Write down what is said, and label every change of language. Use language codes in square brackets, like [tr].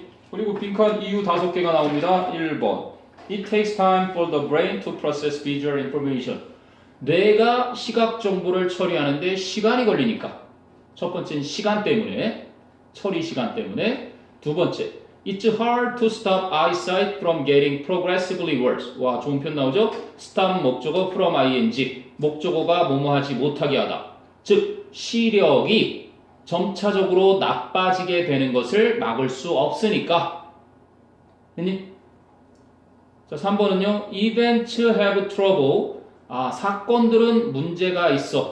[ko] 그리고 빈칸 이유 5개가 나옵니다. [en] 1번. It takes time for the brain to process visual information. [ko] 뇌가 시각 정보를 처리하는데 시간이 걸리니까. 첫 번째는 시간 때문에, 처리 시간 때문에. [en] 두 번째, It's hard to stop eyesight from getting progressively worse. [ko] 와, 좋은 표현 나오죠? stop 목적어 from ing. 목적어가 뭐뭐하지 못하게 하다. 즉, 시력이 점차적으로 나빠지게 되는 것을 막을 수 없으니까. 됐니? 자, 3번은요. [en] Events have trouble. [ko] 사건들은 문제가 있어.